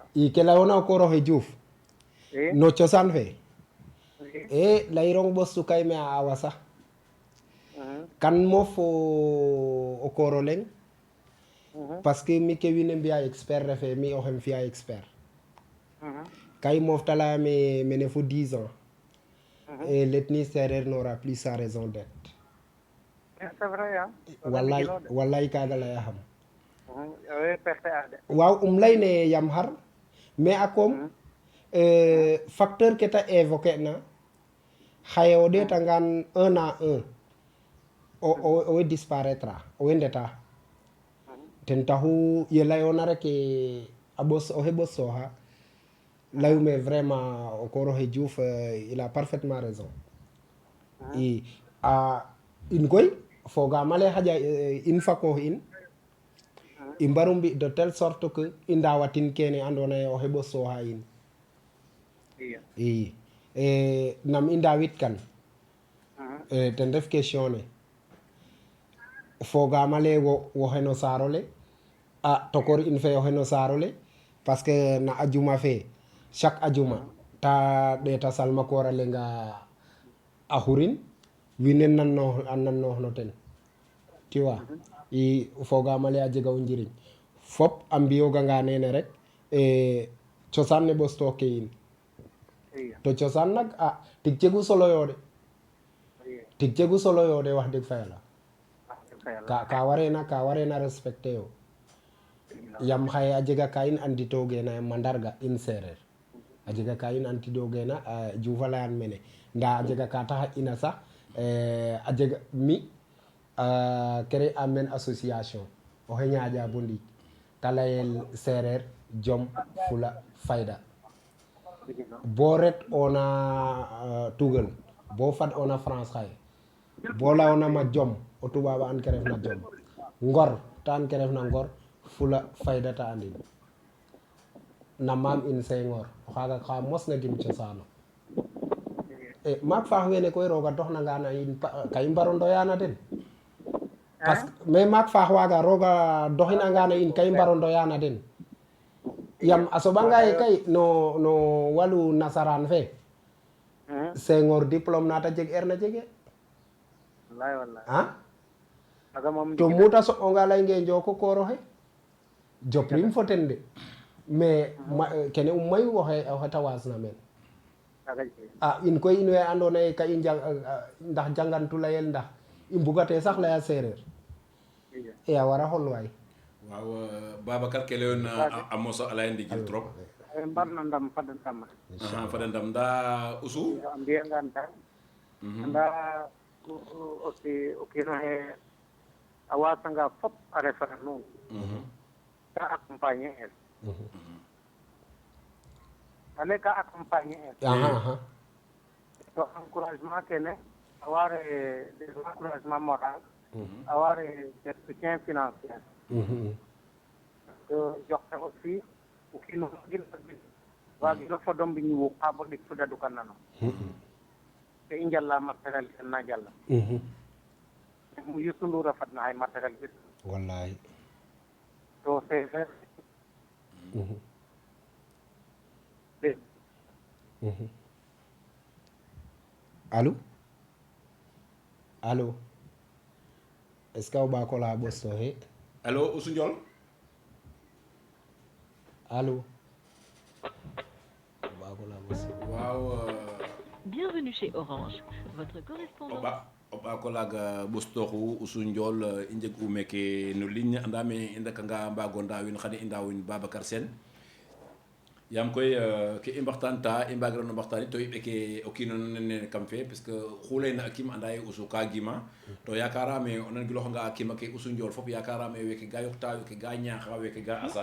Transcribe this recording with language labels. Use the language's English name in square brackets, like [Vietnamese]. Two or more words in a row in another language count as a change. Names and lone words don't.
[Serer] i ke leyona o kooroxe Diouf no cosaan fe leyirong ɓostu kay me a awa sax kan moof o kooro leŋ [French] parce que [Serer] mi ke wiin we mbiya expert refe mi oxem fiya expert kay moof ta leyame mene fo 10 [French] ans l'ethnie sérère n'aura plus sa raison d'être c'est vrai [Serer] walay kaga leyaxam we perte a de waaw leyne yam xar mais a koom facteur ke ta évoquer na xaye o ɗeetangaan 1 à 1 owey disparaître owey ndeta ten taxu ye layoona rek oxe ɓosooxa layume vraiment o kooroxe Diouf [French] il a parfaitement raison [Serer] in koy fogaam ale xaƴa in fa qoox in i mbaru mbi [French] de telle sorte que [Serer] i ndaawatin kene andoona yee oxe ɓosooxa in i nam i ndaawit kan ten ref question ne fogaam ale woxe no saar ole tokor in fe oxe no saar ole [French] parce que [Serer] na ajuma fe chaque ajuma ta ɗeeta salmakoor a lenga a xurin wiin we a nannoox no ten [French] tu vois [Serer] i fogaam ale a jega o njiriñ fop a mbiyooganga nene rek cosaan ne ɓostooke in to cosaan nak tig jegu solo yo de tig jegu solo yo de wax deg fa yala ka warena respecter yo yam xaye a jega ka in anditogena mandarga in sereer a jega ka in anditogena Diouf a leyan mene nda a jega ka tax ina sax a jega mi créer a men association oxe ñaaƴa bo ndiik te layel sereer jom fula fayda bo ret ona tugal bo fad ona France xaye bo leyona ma jom o tubaab a an ke refna jom ngor ta an ke refna ngor fula fayda ta andin na maam in Senghor o xaaga xa mosna gim cosaano maak faax wene koy roga doxnanga na in ka i mbaro ndoyana den [French] parce que mais [Serer] maak faax waaga roga doxinanga na in ka i mbaro ndoyana den yam a soɓanga ye kay no walu nasaraan fe Senghor diplôme nata jeg erna jege to muta soɓonga leynge njoko kooroxe joprim fo ten de mais kene mayu oxe ta waasna meen in koy in we andoona yee ka i ndax jangantu layel ndax i mbugate sax laya seereer a wara xol waay waaw Babacar ke leyoona a mosa a laya ndigil trop mbarna ndam fada ndam fada ndam nda usu a mbiyangaan tan anda o kiinoxe a waasanga fop a refana nuun ka accompagner el ale ka accompagner el to encouragement kene a ware [French] des encouragement moral [Serer] a ware [French] des soutien financier [Serer] to joxe aussi o kiino wagino fodom mbi ñiwu xa bo ɗik fuda dukanano te i njala matériel ten na jala Youssou Ndour a fadna xay matériel ɓit wallahi to sereer alo [French] est ce que [Serer] o ɓaako la ɓostoxe alo Usu Ndiol alo waaw [French] Bienvenue chez Orange. Votre correspondant. [Serer] opa ko laga bostoxu usu ndiol i njeg u meke no ligne andame i ndakanga mbago ndawin xani i ndawin Babacar Sene yaam koy ke i mbaxtaan i mbagirano mbaxtaan to i ɓeke o kiino nene kam fe parce que xu leyna a kim anda ye usu ka gima to yakarame o nan giloxanga a kima ke usu ndiol fop yakarame weke ga yoqta weke ga ñaaxa weke ga asa